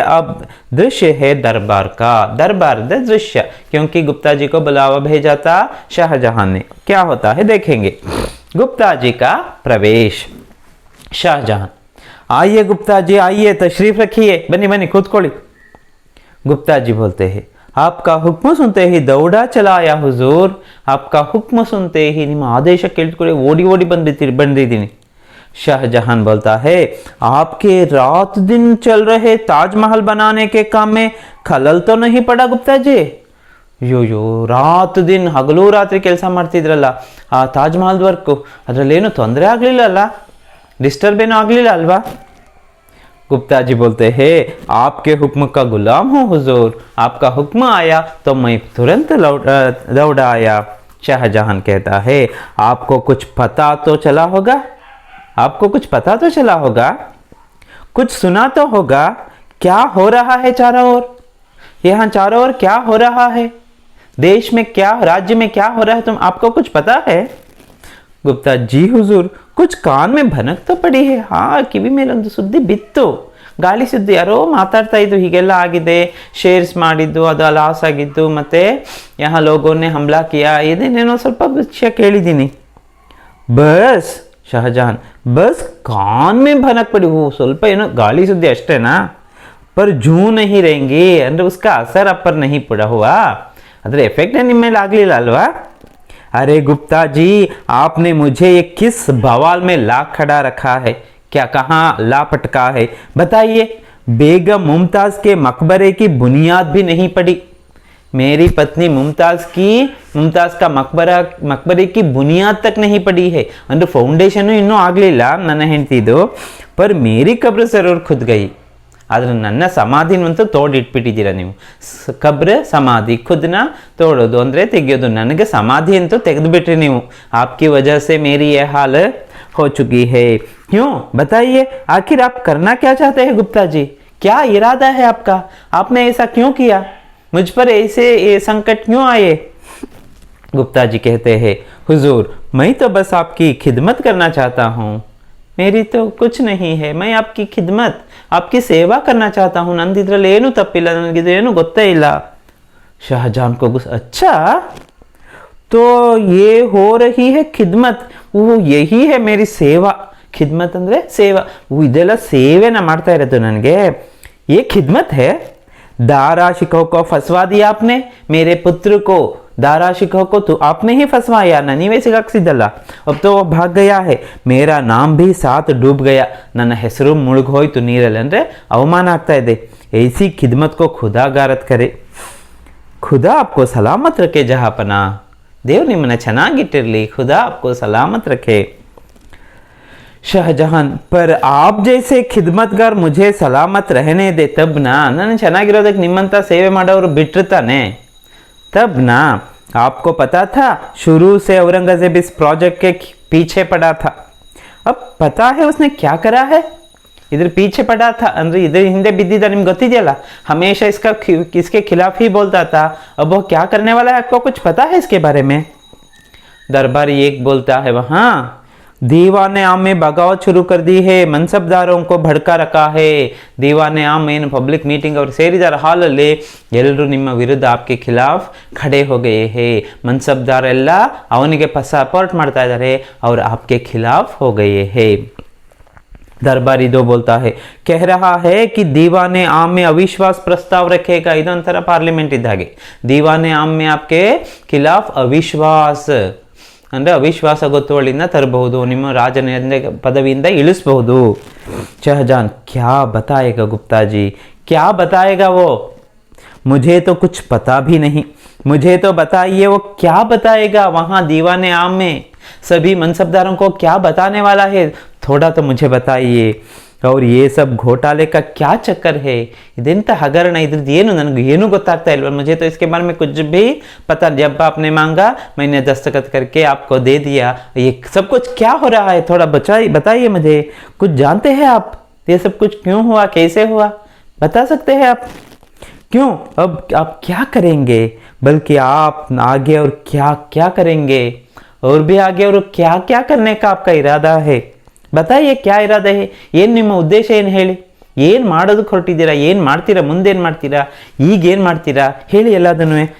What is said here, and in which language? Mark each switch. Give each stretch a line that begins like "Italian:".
Hindi: अब दृश्य है दरबार का, दरबार दृश्य, क्योंकि गुप्ता जी को बुलावा भेजा था शाहजहां ने। क्या होता है देखेंगे। गुप्ता जी का प्रवेश। शाहजहां, आइए गुप्ता जी आइए, तशरीफ रखिए, बनी बनी
Kannada: ಕೂತ್ಕೊಳ್ಳಿ।
Hindi: गुप्ता जी बोलते हैं, आपका हुक्म सुनते ही दौड़ा चला आया हुजूर। आपका हुक्म सुनते ही,
Kannada: ನಿಮ್ಮ ಆದೇಶ ಕೇಳಿಕೊಳ್ಳಿ ಓಡಿ ಓಡಿ ಬಂದಿದ್ದೀನಿ।
Hindi: शाहजहां बोलता है, आपके रात दिन चल रहे ताजमहल बनाने के काम में खलल तो नहीं पड़ा गुप्ता जी।
Kannada: यो
Hindi: रात दिन
Kannada: हगಲು ರಾತ್ರಿ ಕೆಲಸ ಮಾಡ್ತಿದ್ರಲ್ಲ ಆ ತಾಜ್ ಮಹಲ್ ವರ್ಕ್, ಅದರಲ್ಲೇನು ತೊಂದರೆ ಆಗಲಿಲ್ಲಲ್ಲ, ಡಿಸ್ಟರ್ಬ್ ಏನೂ ಆಗಲಿಲ್ಲ ಅಲ್ವಾ।
Hindi: गुप्ता जी बोलते हैं, आपके हुक्म का गुलाम हूँ हुजूर, आपका हुक्म आया तो मैं तुरंत दौड़ा आया। शाहजहां कहता है, आपको कुछ पता तो चला होगा, आपको कुछ पता तो चला होगा, कुछ सुना तो होगा, क्या हो रहा है चारों ओर, यहाँ चारों ओर क्या हो रहा है, देश में क्या, राज्य में क्या हो रहा है, तुम आपको कुछ पता है। गुप्ता जी हुजूर, कुछ कान में भनक तो पड़ी है, हाँ
Kannada: ಕಿವಿ ಮೇಲೊಂದು ಸುದ್ದಿ ಬಿತ್ತು, ಗಾಳಿ ಸುದ್ದಿ, ಯಾರೋ ಮಾತಾಡ್ತಾ ಇದ್ದು ಹೀಗೆಲ್ಲ ಆಗಿದೆ, ಶೇರ್ಸ್ ಮಾಡಿದ್ದು ಅದು ಲಾಸ್ ಆಗಿದ್ದು, ಮತ್ತೆ
Hindi: यहाँ लोगों ने हमला किया,
Kannada: ಇದೇನೇನೋ ಸ್ವಲ್ಪ ವಿಷಯ ಕೇಳಿದ್ದೀನಿ।
Hindi: बस शाहजहां, बस कान में भनक पड़ी, वो
Kannada: ಸ್ವಲ್ಪ ಏನೋ ಗಾಳಿ ಸುದ್ದಿ ಅಷ್ಟೇನಾ,
Hindi: पर जू नहीं रहेंगे,
Kannada: ಅಂದ್ರೆ
Hindi: उसका असर आप पर नहीं पड़ा हुआ।
Kannada: ಅದರ ಎಫೆಕ್ಟೇ ನಿಮ್ಮ ಮೇಲೆ ಆಗಲಿಲ್ಲ ಅಲ್ವಾ?
Hindi: अरे गुप्ता जी, आपने मुझे ये किस बवाल में ला खड़ा रखा है? क्या कहाँ ला पटका है? बताइए। बेगम मुमताज के मकबरे की बुनियाद भी नहीं पड़ी। मेरी पत्नी मुमताज का मकबरे की बुनियाद तक नहीं पड़ी है, अंदर
Kannada: ಫೌಂಡೇಶನ್ ಇನ್ನೂ ಆಗಲಿಲ್ಲ ನನ್ನ ಹೆಂಡತಿದು.
Hindi: पर मेरी कब्र जरूर खुद गई.
Kannada: ಆದರೆ ನನ್ನ ಸಮಾಧಿನಂತೂ ತೋಡಿಟ್ಬಿಟ್ಟಿದ್ದೀರ ನೀವು. ಕಬ್ರ ಸಮಾಧಿ ಖುದ್ನ ತೋಡೋದು ಅಂದರೆ ತೆಗೆಯೋದು. ನನಗೆ ಸಮಾಧಿ ಅಂತೂ ತೆಗೆದುಬಿಟ್ರಿ ನೀವು.
Hindi: आपकी वजह से मेरी ये हाल हो चुकी है. क्यों बताइए, आखिर आप करना क्या चाहते हैं गुप्ता जी? क्या इरादा है आपका? आपने ऐसा क्यों किया? मुझ पर ऐसे ये संकट क्यों आए? गुप्ता जी कहते हैं, हुजूर मैं तो बस आपकी खिदमत करना चाहता हूँ. मेरी तो कुछ नहीं है, मैं आपकी खिदमत, आपकी सेवा करना चाहता हूँ.
Kannada: ನಂದಿದ್ರಲ್ಲಿ ಏನು ತಪ್ಪಿಲ್ಲ, ನನಗಿದು ಏನು ಗೊತ್ತೇ ಇಲ್ಲ.
Hindi: शाहजहां को गुस्सा, अच्छा तो ये हो रही है खिदमत, वो यही है मेरी सेवा.
Kannada: खिदमत ಅಂದ್ರೆ ಸೇವಾ. ಇದೆಲ್ಲ ಸೇವೆನ ಮಾಡ್ತಾ ಇರೋದು ನನಗೆ.
Hindi: ये खिदमत है. दारा शिकोह को फंसवा दिया आपने, मेरे पुत्र को दारा शिकोह को तो आपने ही फंसवाया ना,
Kannada: ನೀವೇ ಸಿಗಾಕ್ಸಿದ್ದಲ್ಲ.
Hindi: अब तो वो भाग गया है, मेरा नाम भी साथ डूब गया.
Kannada: ನನ್ನ ಹೆಸರು ಮುಳುಗೋಯ್ತು ನೀರಲ್ಲಿ. ಅಂದರೆ ಅವಮಾನ ಆಗ್ತಾ ಇದೆ.
Hindi: ऐसी खिदमत को खुदा गारत करे. खुदा आपको सलामत रखे जहापना.
Kannada: ದೇವ್ರು ನಿಮ್ಮನ್ನ ಚೆನ್ನಾಗಿಟ್ಟಿರಲಿ.
Hindi: खुदा आपको सलामत रखे. शाहजहां, पर आप जैसे खिदमतगार मुझे सलामत रहने दे तब ना.
Kannada: ನಾನು ಚೆನ್ನಾಗಿರೋದಕ್ಕೆ ನಿಮ್ಮಂತ ಸೇವೆ ಮಾಡೋರು ಬಿಟ್ರು ತಾನೆ.
Hindi: तब ना. आपको पता था शुरू से औरंगजेब इस प्रोजेक्ट के पीछे पड़ा था. अब पता है उसने क्या करा है? इधर पीछे पड़ा था
Kannada: ಅಂದ್ರೆ
Hindi: इधर
Kannada: ಹಿಂದೆ ಬಿದ್ದಿದ್ದ. ನಿಮ್ಗೆ ಗೊತ್ತಿದೆಯಲ್ಲ,
Hindi: हमेशा इसके खिलाफ ही बोलता था. अब वो क्या करने वाला है, आपको कुछ पता है इसके बारे में? दरबारी एक बोलता है, वहाँ दीवाने आम में बगावत शुरू कर दी है, मनसबदारों को भड़का रखा है.
Kannada: दीवाने आम ಏನು ಪಬ್ಲಿಕ್ ಮೀಟಿಂಗ್ ಅವರು ಸೇರಿದಾರ ಹಾಲಲ್ಲಿ, ಎಲ್ಲರೂ ನಿಮ್ಮ ವಿರುದ್ಧ
Hindi: आपके खिलाफ खड़े हो गए हैं.
Kannada: ಮನ್ಸಬ್ದಾರೆಲ್ಲ ಅವನಿಗೆ ಸಪೋರ್ಟ್ ಮಾಡ್ತಾ ಇದ್ದಾರೆ,
Hindi: और आपके खिलाफ हो गए हैं. दरबारी दो बोलता है, कह रहा है कि दीवाने आम में अविश्वास प्रस्ताव रखेगा.
Kannada: ಇದೊಂಥರ ಪಾರ್ಲಿಮೆಂಟ್ ಇದ್ದ ಹಾಗೆ.
Hindi: दीवाने आम में आपके खिलाफ अविश्वास
Kannada: ಅಂದರೆ ಅವಿಶ್ವಾಸ ಗೊತ್ತುವಳಿನ ತರಬಹುದು, ನಿಮ್ಮ ರಾಜನ ಪದವಿಯಿಂದ ಇಳಿಸಬಹುದು.
Hindi: शाहजहां, क्या बताएगा गुप्ता जी, क्या बताएगा वो? मुझे तो कुछ पता भी नहीं. मुझे तो बताइए वो क्या बताएगा वहाँ दीवाने आम में. सभी मनसबदारों को क्या बताने वाला है, थोड़ा तो मुझे बताइए. और ये सब घोटाले का क्या चक्कर है?
Kannada: ಇದೆಂತ ಹಗರಣ, ಇದ್ರದ್ದು ಏನು ನನಗೆ ಏನೂ ಗೊತ್ತಾಗ್ತಾ ಇಲ್ವ.
Hindi: मुझे तो इसके बारे में कुछ भी पता. जब आपने मांगा मैंने दस्तखत करके आपको दे दिया. ये सब कुछ क्या हो रहा है, थोड़ा बताइए मुझे. कुछ जानते हैं आप ये सब कुछ क्यों हुआ, कैसे हुआ, बता सकते हैं आप? क्यों अब आप क्या करेंगे, बल्कि आप आगे और क्या क्या करेंगे, और भी आगे और क्या क्या करने का आपका इरादा है? बताइए क्या इरादा है,
Kannada: ಏನು ನಿಮ್ಮ ಉದ್ದೇಶ ಏನು ಹೇಳಿ. ಏನು ಮಾಡೋದಕ್ಕೆ ಹೊರಟಿದ್ದೀರಾ, ಏನು ಮಾಡ್ತೀರಾ, ಮುಂದೇನು ಮಾಡ್ತೀರಾ, ಈಗೇನು ಮಾಡ್ತೀರಾ ಹೇಳಿ ಎಲ್ಲದನ್ನೂ.